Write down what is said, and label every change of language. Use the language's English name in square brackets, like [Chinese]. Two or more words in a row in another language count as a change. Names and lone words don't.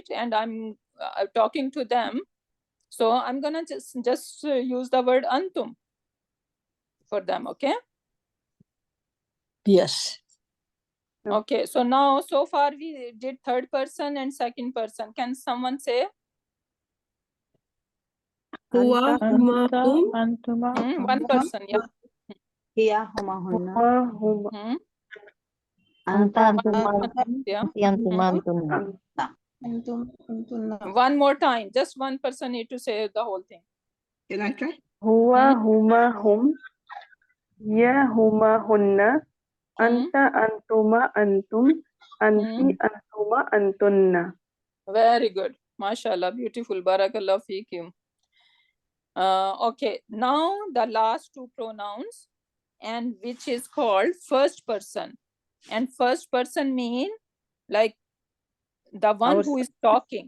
[English] And I'm talking to them. So I'm gonna just use the word antum for them, okay? Yes. Okay, so now so far we did third person and second person. Can someone say? [Arabic] هو، هما، هم. [English] One person, yeah. [Arabic] هي، هما، هن. Anta, [English] Yeah. [Arabic] antum. [English] One more time, just one person need to say the whole thing. Can I try? [Arabic] هو، هما، هم. يا، هما, hunna. أنتَ، أنتما، أنتم. أنتِ، أنتما، أنتنّ. [English] Very good. [Arabic] ما شاء الله, [English] beautiful. [Arabic] بارك الله فيكم. [English] Okay, now the last two pronouns, and which is called first person. And first person mean like the one who is talking.